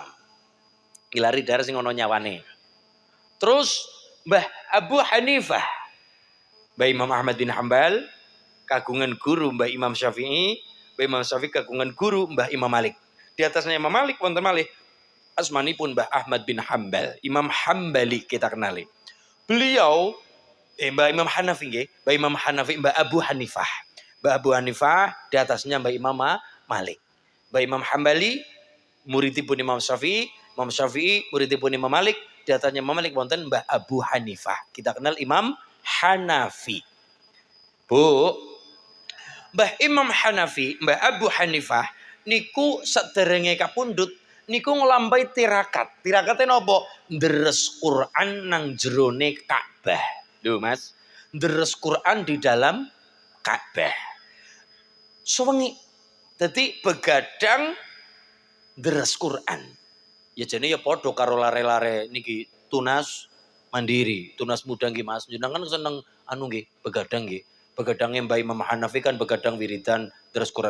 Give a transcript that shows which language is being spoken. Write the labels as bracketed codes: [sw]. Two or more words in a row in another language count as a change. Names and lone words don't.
[jv] Ngilari dahar sing ana nyawane. Terus Mbah Abu Hanifah, Mbah Imam Ahmad bin Hambal kagungan guru Mbah Imam Syafi'i, Mbah Imam Syafi'i kagungan guru Mbah Imam Malik. [id] Di atasnya [jv] Imam Malik wonten malih asmanipun Mbah Ahmad bin Hambal, Imam Hambali [id] kita kenali. [jv] Beliau Mbah Imam Hanafi nggih, Mbah Imam Hanafi, Mbah Abu Hanifah. [id] Mbah Abu Hanifah di atasnya Mbah Imam Malik. [jv] Mbah Imam Hambali muridipun Imam Syafi'i, Imam Syafi'i muridipun Imam Malik, [id] di atasnya Imam Malik wonten Mbah Abu Hanifah. Kita kenal Imam Hanafi. [jv] Bu, Mbah Imam Hanafi, Mbah Abu Hanifah niku saderenge kapundhut niku nglampahi tirakat. Tirakate napa? Deres Quran nang jerone Ka'bah. [id] Lho Mas, deres Quran di dalam Ka'bah. [jv] Suwengi. Dadi begadang deres Quran. Ya jane ya padha karo lare-lare niki tunas mandiri, tunas muda nggih Mas. Jenengan seneng anu nggih, begadang nggih. Begadangnya Mbah Imam Hanafi kan begadang wiridan deres Quran.